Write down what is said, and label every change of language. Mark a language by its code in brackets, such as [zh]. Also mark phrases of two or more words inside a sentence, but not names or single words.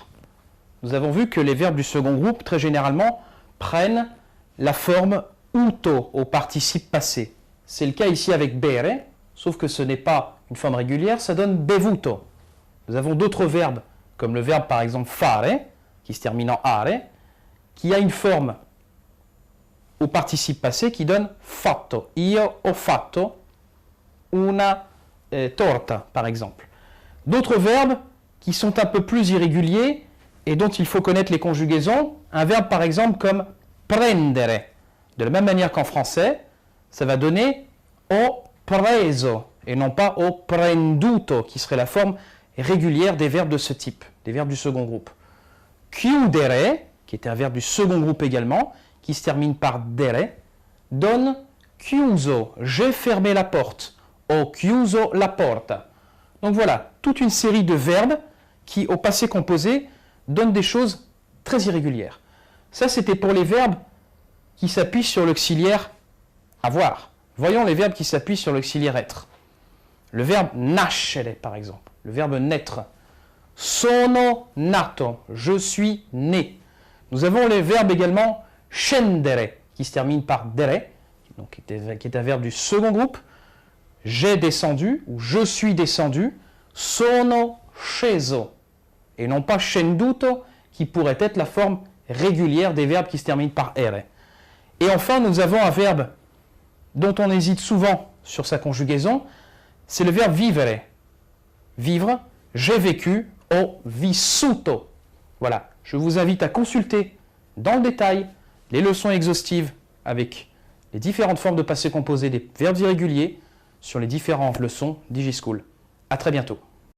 [fr] Nous avons vu que les verbes du second groupe, très généralement, prennent la forme uto au participe passé. C'est le cas ici avec bere, sauf que ce n'est pas une forme régulière, ça donne bevuto. Nous avons d'autres verbes, comme le verbe par exemple fare, qui se termine en are, qui a une forme au participe passé qui donne fatto. [it] Io ho fatto una torta, [fr] par exemple. D'autres verbes qui sont un peu plus irréguliers et dont il faut connaître les conjugaisons. Un verbe par exemple comme prendere. De la même manière qu'en français, ça va donner [it] ho preso [fr] et non pas [it] ho prenduto, [fr] qui serait la forme régulière des verbes de ce type, des verbes du second groupe. Chiudere, qui est un verbe du second groupe également, qui se termine par dere, donne chiuso, j'ai fermé la porte, [it] ho chiuso la porta. [fr] Donc voilà, toute une série de verbes qui, au passé composé, donnent des choses très irrégulières. Ça, c'était pour les verbes qui s'appuient sur l'auxiliaire avoir. Voyons les verbes qui s'appuient sur l'auxiliaire être. Le verbe nascere, par exemple. Le verbe naître. [it] Sono nato, [fr] je suis né. Nous avons les verbes également scendere, qui se termine par dere, donc qui est un verbe du second groupe. J'ai descendu, ou je suis descendu. [it] Sono sceso, [fr] et non pas scenduto, qui pourrait être la forme régulière des verbes qui se terminent par ere. Et enfin, nous avons un verbe dont on hésite souvent sur sa conjugaison, c'est le verbe vivere. Vivre, j'ai vécu, [it] ho vissuto. [fr] Voilà, je vous invite à consulter dans le détail les leçons exhaustives avec les différentes formes de passé composé des verbes irréguliers sur les différentes leçons DigiSchool. À très bientôt.